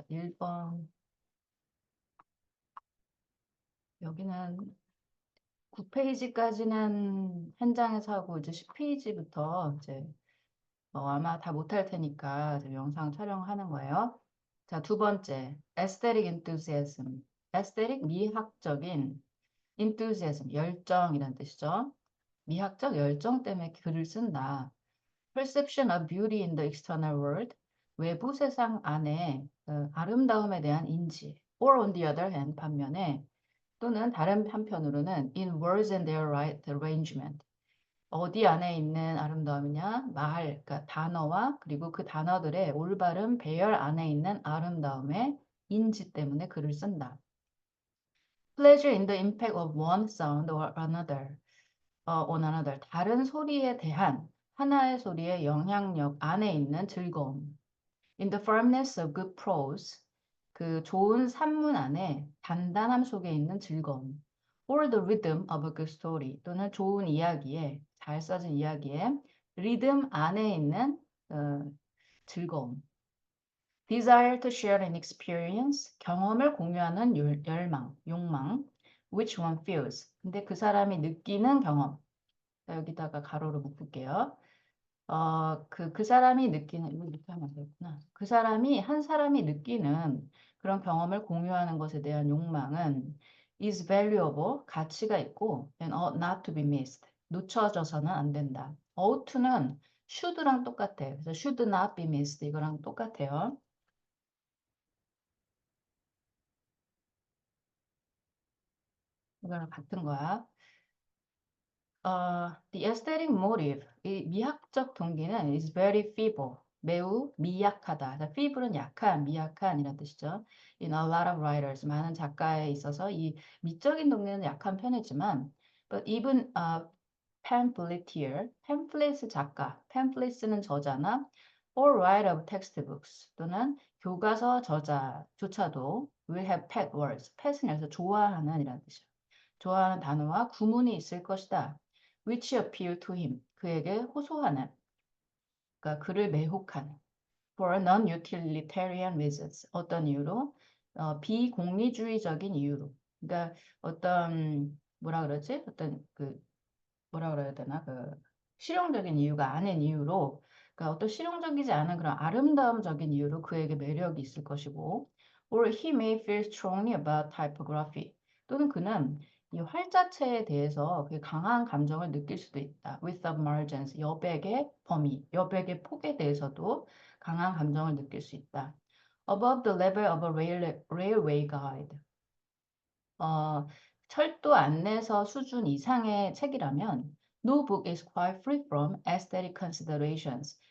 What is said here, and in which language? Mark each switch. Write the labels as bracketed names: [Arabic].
[Korean] 1번 여기는 9페이지까지는 현장에서 하고 이제 10페이지부터 이제 아마 다 못할 테니까 이제 영상 촬영하는 거예요. 자, 두 번째, [English] aesthetic enthusiasm. [Korean] aesthetic 미학적인 enthusiasm 열정이란 뜻이죠. 미학적 열정 때문에 글을 쓴다. [English] Perception of beauty in the external world. [Korean] 외부 세상 안에 아름다움에 대한 인지. [English] Or on the other hand, [Korean] 반면에 또는 다른 한편으로는 [English] in words and their right arrangement. [Korean] 어디 안에 있는 아름다움이냐? 말, 그러니까 단어와 그리고 그 단어들의 올바른 배열 안에 있는 아름다움의 인지 때문에 글을 쓴다. [English] Pleasure in the impact of one sound or another. on another. [Korean] 다른 소리에 대한 하나의 소리의 영향력 안에 있는 즐거움. [English] In the firmness of good prose. [Korean] 그 좋은 산문 안에 단단함 속에 있는 즐거움. [English] Or the rhythm of a good story. [Korean] 또는 좋은 이야기에, 잘 써진 이야기에 리듬 안에 있는 즐거움. [English] Desire to share an experience. [Korean] 경험을 공유하는 열망, 욕망. [English] Which one feels. [Korean] 근데 그 사람이 느끼는 경험. 여기다가 가로로 묶을게요. 그 사람이 느끼는, 이거 이렇게 하면 되겠구나. 한 사람이 느끼는 그런 경험을 공유하는 것에 대한 욕망은 [English] is valuable, [Korean] 가치가 있고, [English] and ought not to be missed, [Korean] 놓쳐져서는 안 된다. ought to는 should랑 똑같아요. 그래서 [English] should not be missed, [Korean] 이거랑 똑같아요. 이거랑 같은 거야. [English] The aesthetic motive, [Korean] 이 미학적 동기는 [English] is very feeble, [Korean] 매우 미약하다. feeble은 약한, 미약한이란 뜻이죠. [English] In a lot of writers, [Korean] 많은 작가에 있어서 이 미적인 동기는 약한 편이지만, [English] but even a pamphleteer, pamphlet 작가, pamphlets는 저자나, or writer of textbooks [Korean] 또는 교과서 저자조차도 [English] will have pet words. [Korean] pet은 여기서 좋아하는 이란 뜻이에요. 좋아하는 단어와 구문이 있을 것이다. [English] which appeal to him. [Korean] 그에게 호소하는, 그러니까 그를 매혹하는. [English] for non-utilitarian reasons. [Korean] 어떤 이유로? 비공리주의적인 이유로. 그러니까 어떤 뭐라 그러지? 어떤 그 뭐라 그래야 되나? 그 실용적인 이유가 아닌 이유로, 그러니까 어떤 실용적이지 않은 그런 아름다움적인 이유로 그에게 매력이 있을 것이고, [English] or he may feel strongly about typography. [Korean] 또는 그는 이 활자체에 대해서 그 강한 감정을 느낄 수도 있다. [English] with the margins, [Korean] 여백의 범위, 여백의 폭에 대해서도 강한 감정을 느낄 수 있다. [English] above the level of a railway guide. 어, [Korean] 철도 안내서 수준 이상의 책이라면 [English] no book is quite free from aesthetic considerations.